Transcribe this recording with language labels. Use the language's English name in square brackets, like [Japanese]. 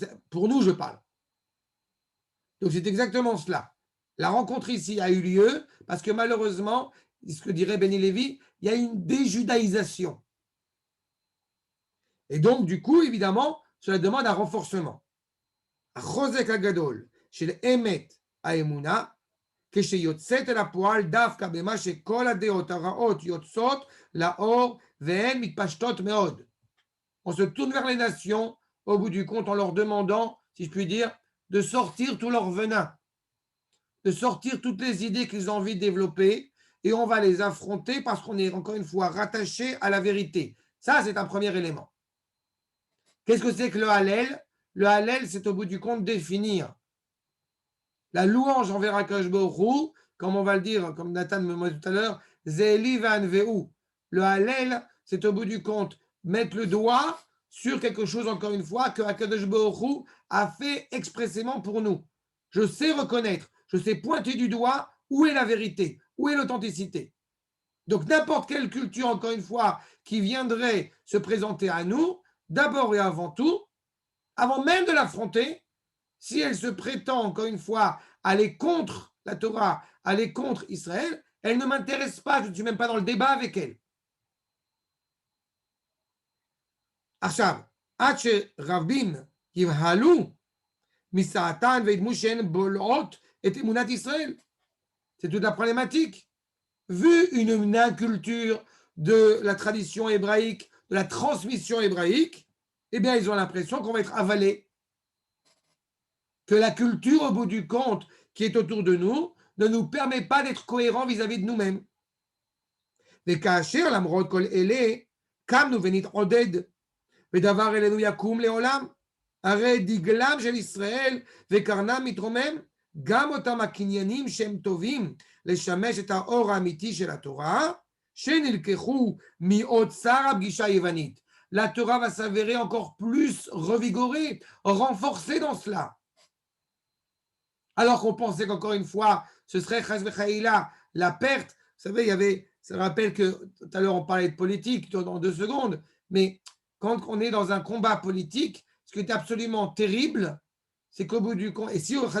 [French] Pour nous, je parle. Donc c'est exactement cela. La rencontre ici a eu lieu parce que malheureusement, ce que dirait Benny Lévy, il y a une déjudaïsation. Et donc, du coup, évidemment, cela demande un renforcement. [Hebrew] החוזק הגדול של אמת האמונה, כשיוצאת אל הפועל דווקא במה שכל הדעות הרעות יוצאות לאור והן מתפשטות מאוד. [French] On se tourne vers les nations, au bout du compte, en leur demandant, si je puis dire, de sortir tout leur venin, de sortir toutes les idées qu'ils ont envie de développer, et on va les affronter parce qu'on est encore une fois rattaché à la vérité. Ça, c'est un premier élément. Qu'est-ce que c'est que le Hallel? Le Hallel, c'est au bout du compte définir la louange envers Akadosh Baruch Hu, comme on va le dire, comme Nathan me dit tout à l'heure, Zeli Vanveu. Le Hallel, c'est au bout du compte mettre le doigt sur quelque chose, encore une fois, que Akadosh Baruch Hu a fait expressément pour nous. Je sais reconnaître, je sais pointer du doigt où est la vérité, où est l'authenticité. Donc n'importe quelle culture, encore une fois, qui viendrait se présenter à nous, d'abord et avant tout, avant même de l'affronter, si elle se prétend, encore une fois, aller contre la Torah, aller contre Israël, elle ne m'intéresse pas, je ne suis même pas dans le débat avec elle. [Hebrew] עכשיו, עד שרבים יבהלו מסעתן וידמו שהן בולעות את אמונת ישראל. [French] C'est toute la problématique. Vu une inculture de la tradition hébraïque, de la transmission hébraïque, eh bien, ils ont l'impression qu'on va être avalé. Que la culture, au bout du compte, qui est autour de nous, ne nous permet pas d'être cohérents vis-à-vis de nous-mêmes. [Hebrew] וכאשר למרות כל אלה, קמנו ונתעודד, ודבר אלינו יקום לעולם, הרי דגלם של ישראל וקרנם מתרומם, גם אותם הקניינים שהם טובים לשמש את האור האמיתי של התורה, שנלקחו מאוצר הפגישה היוונית. [French] La Torah va s'avérer encore plus revigorée, renforcée dans cela. Alors qu'on pensait qu'encore une fois, ce serait chas v'chaïla, la perte. Vous savez, il y avait, ça rappelle que tout à l'heure on parlait de politique dans 2 secondes, mais quand on est dans un combat politique, ce qui est absolument terrible, c'est qu'au bout du compte, et si